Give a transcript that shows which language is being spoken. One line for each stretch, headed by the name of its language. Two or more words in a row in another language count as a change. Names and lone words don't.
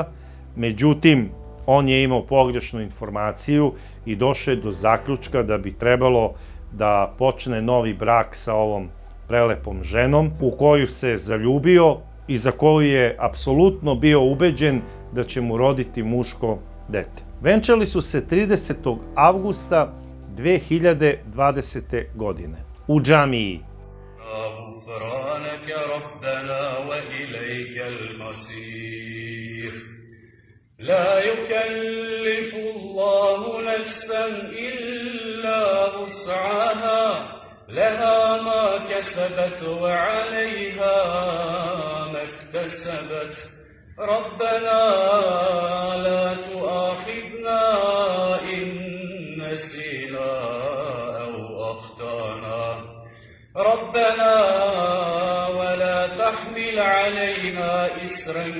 Serbian: Međutim, on je imao pogrešnu informaciju i došao je do zaključka da bi trebalo da počne novi brak sa ovom prelepom ženom u koju se zaljubio i za koju je apsolutno bio ubeđen da će mu roditi muško dete. Venčali su se 30. avgusta 2020. godine u džamiji.
Arabic: لا يكلف الله نفسا إلا وسعها لها ما كسبت وعليها ما اكتسبت ربنا لا تؤاخذنا إن نسينا أو أخطأنا ربنا ولا تحمل علينا إسرا